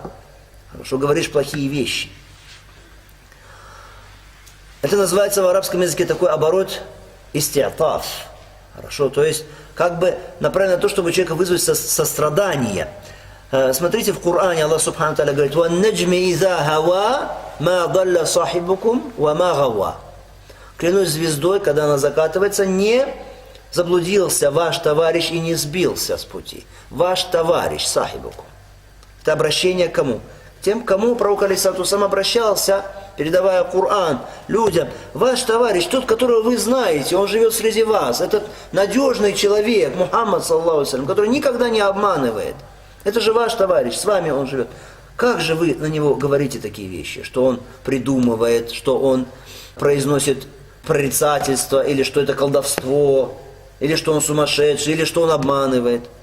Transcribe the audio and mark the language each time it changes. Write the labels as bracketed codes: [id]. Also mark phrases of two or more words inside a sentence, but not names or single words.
[ru] Хорошо, говоришь плохие вещи. Это называется в арабском языке такой оборот истиатаф. Хорошо, то есть как бы направлено на то, чтобы у человека вызвать сострадание. Смотрите, в Коране Аллах [ar] سبحانه وتعالى [ru] говорит: [ar] «والنجم إذا هوى ما ضل صاحبكم وما غوى». [ru] Клянусь звездой, когда она закатывается, не заблудился ваш товарищ и не сбился с пути. Ваш товарищ, сахибукум. Это обращение к кому? Тем, к кому пророк [ar] عليه الصلاة والسلام [ru] обращался, передавая Коран людям. Ваш товарищ, тот, которого вы знаете, он живет среди вас. Этот надежный человек, [ar] محمد صلى الله عليه وسلم, [ru] который никогда не обманывает. Это же ваш товарищ, с вами он живет. Как же вы на него говорите такие вещи? Что он придумывает, что он произносит прорицательство, или что это колдовство, или что он сумасшедший, или что он обманывает.